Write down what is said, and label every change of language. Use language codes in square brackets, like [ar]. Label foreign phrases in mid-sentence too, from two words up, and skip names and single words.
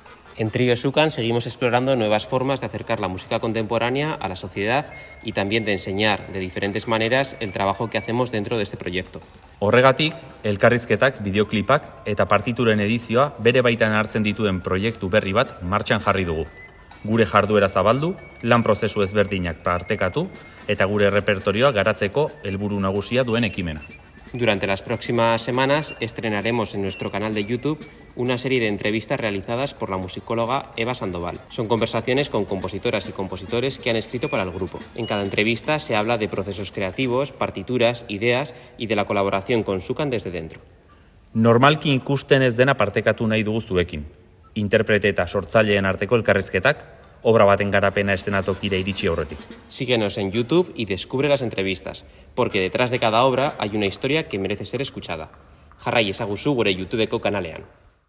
[es] En Trío Sukan seguimos explorando nuevas formas de acercar la música contemporánea a la sociedad y también de enseñar de diferentes maneras el trabajo que hacemos dentro de este proyecto. [eu] Horregatik, elkarrizketak, bideoklipak eta partituren edizioa bere baitan hartzen dituen proiektu berri bat martxan jarri dugu. Gure jarduera zabaldu, lan prozesu ezberdinak partekatu eta gure repertorioa garatzeko helburu nagusia duen ekimena. [es] Durante las próximas semanas estrenaremos en nuestro canal de YouTube una serie de entrevistas realizadas por la musicóloga Eva Sandoval. Son conversaciones con compositoras y compositores que han escrito para el grupo. En cada entrevista se habla de procesos creativos, partituras, ideas y de la colaboración con Sukan desde dentro. [eu] Normalki ikusten ez dena partekatu nahi dugu zuekin. Interprete eta sortzaileen arteko elkarrizketak, obra baten garapena eszenatokira iritsi aurretik. [es] Síguenos en YouTube y descubre las entrevistas, porque detrás de cada obra hay una historia que merece ser escuchada. [eu] Jarrai ezaguzu gure YouTubeko kanalean.